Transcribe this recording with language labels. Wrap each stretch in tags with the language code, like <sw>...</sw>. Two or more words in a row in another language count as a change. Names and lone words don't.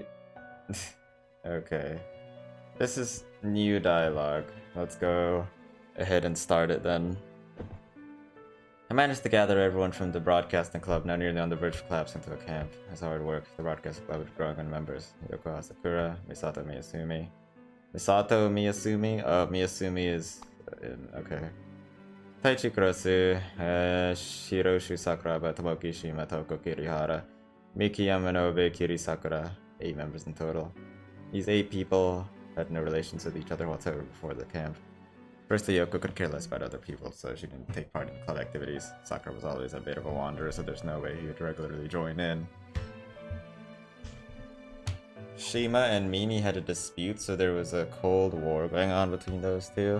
<en>Okay. This is new dialogue. Let's go ahead and start it then. I managed to gather everyone from the broadcasting club, now nearly on the verge of collapsing to a camp. That's how it worked. The broadcasting club was growing in members. Yoko Asakura, Misato Miyasumi. Misato Miyasumi? Oh, Miyasumi is... okay. Taichi Kurosu, Shiroshu Sakuraba, Tomoki Shima, Toko Kirihara, Miki Yamanobe, Kiri Sakura. 8 members in total. These 8 people had no relations with each other whatsoever before the camp. Firstly, Yoko could care less about other people, so she didn't take part in club activities. Sakura was always a bit of a wanderer, so there's no way he would regularly join in. Shima and Mimi had a dispute, so there was a cold war going on between those two.</en>